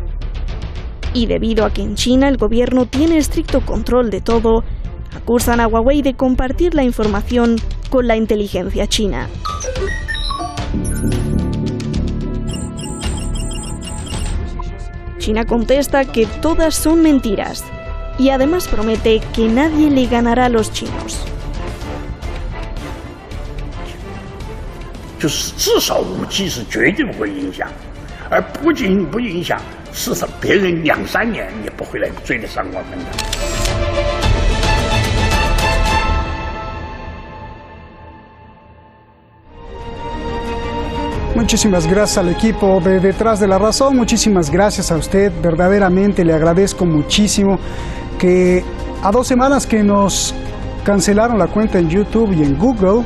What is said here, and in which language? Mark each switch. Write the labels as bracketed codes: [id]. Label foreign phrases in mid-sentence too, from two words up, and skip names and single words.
[es] Y debido a que en China el gobierno tiene estricto control de todo, acusan a Huawei de compartir la información con la inteligencia china. China contesta que todas son mentiras y además promete que nadie le ganará a los chinos. [zh] 就是至少5G 是绝对不会影响，而不仅不影响，至少别人2、3年也不会来追得上我们的。 [es] Muchísimas gracias al equipo de Detrás de la Razón, muchísimas gracias a usted, verdaderamente le agradezco muchísimo que a 2 semanas que nos cancelaron la cuenta en YouTube y en Google.